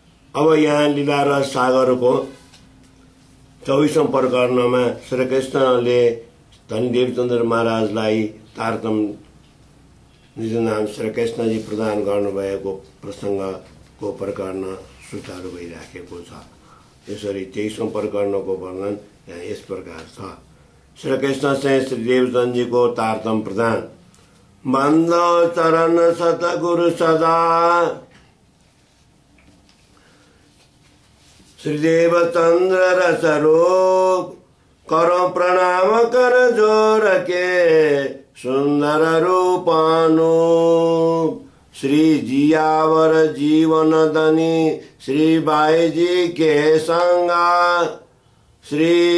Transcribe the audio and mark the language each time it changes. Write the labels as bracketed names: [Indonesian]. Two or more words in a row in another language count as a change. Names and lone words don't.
[Hindi] अब यहाँ [Nepali] लीला रस सागरको 24औं प्रकरणमा श्री कृष्णले धनी देवचन्द्र महाराजलाई तारतम निज नाम श्री कृष्णजी प्रदान गर्नुभएको प्रसङ्गको प्रकरण सुचारू भइराखेको छ। त्यसरी 23औं प्रकरणको वर्णन यहाँ यस प्रकार छ। श्री कृष्ण चाहिँ श्री देवचन्द्रजीको तारतम प्रदान। [Hindi] बन्द चरण सतगुरु सदा श्री देवचन्द्र रसरोग करो प्रणाम कर जोर के सुंदर रूपानु श्री जियावर जीवन धनी श्री बाईजी के संगा श्री